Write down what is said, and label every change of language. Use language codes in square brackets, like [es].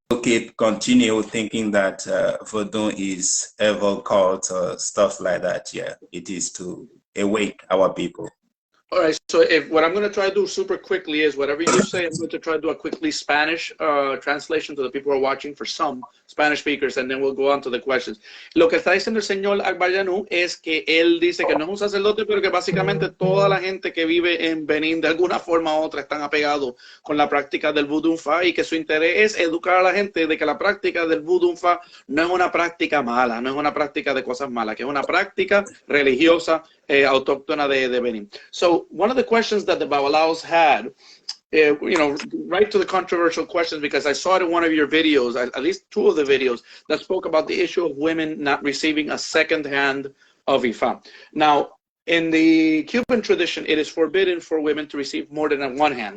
[en] people keep continue thinking that voodoo is evil cult or stuff like that. Yeah, it is to awake our people. All right, so what I'm going to try to do super quickly is whatever you say, I'm going to try to do a quickly Spanish translation to the people who are watching for some Spanish speakers, and then we'll go on to the questions. [es] Lo que está diciendo el señor Agbayanou es que él dice que no es un sacerdote, pero que básicamente toda la gente que vive en Benín de alguna forma u otra están apegados con la práctica del Voodoo Fa y que su interés es educar a la gente de que la práctica del Voodoo Fa no es una práctica mala, no es una práctica de cosas malas, que es una práctica religiosa autóctona de Benin. [en] So one of the questions that the Babalaos had, you know, right to the controversial questions, because I saw it in one of your videos, at least two of the videos, that spoke about the issue of women not receiving a second hand of Ifa. Now, in the Cuban tradition, it is forbidden for women to receive more than one hand.